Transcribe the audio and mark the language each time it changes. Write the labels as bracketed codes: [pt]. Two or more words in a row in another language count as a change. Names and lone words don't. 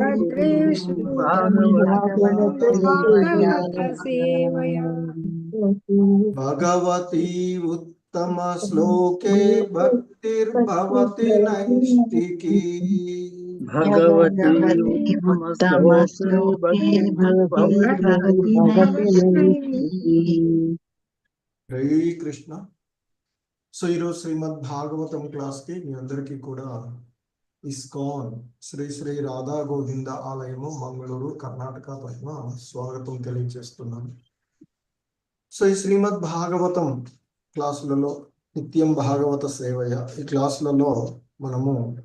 [sa] भगवती उत्तमश्लोके भक्तिर्भवति नैष्टिकी। भगवती उत्तमश्लोके भक्तिर्भवति नैष्टिकी। हरे कृष्ण। [te] సో ఈరోజు శ్రీమద్ భాగవతం క్లాస్కి మీ అందరికీ కూడా ఇస్కాన్ శ్రీ శ్రీ రాధా గోవింద ఆలయము మంగళూరు కర్ణాటక తరఫున స్వాగతం తెలియజేస్తున్నాను. సో ఈ శ్రీమద్ భాగవతం క్లాసులలో నిత్యం భాగవత సేవయ ఈ క్లాసులలో మనము